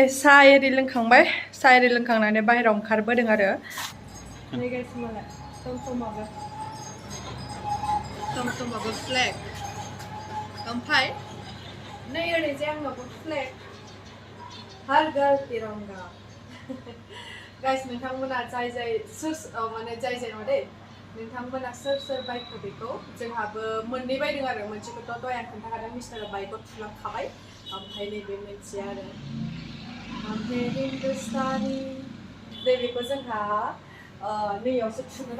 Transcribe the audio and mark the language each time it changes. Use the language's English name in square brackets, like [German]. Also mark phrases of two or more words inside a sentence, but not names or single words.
[Bodo] साहा एरि लोंखांबाय साहा एरि लोंखांनानै बाहेरायाव ओंखारबोदों आरो नै गाइस मालाय टमटमाबो फ्लेग ओमफ्राय नै ओरैजाय आंनावबो फ्लेग हर घर तिरंगा गाइस नोंथांमोना जाय माने जाय नङा दे नोंथांमोना सोर बाइकखौ बेखौ जोंहाबो मोननै बायदों आरो मोनसेखौथ' दहाय आं खोन्थाखादों मिस्टारा बाइकआव थुलांखाबाय ओमफ्राय नैबे मोनसे आरो ओमफ्राय हिन्दुस्तानी बेखौ जोंहा नैयावसो थुगोन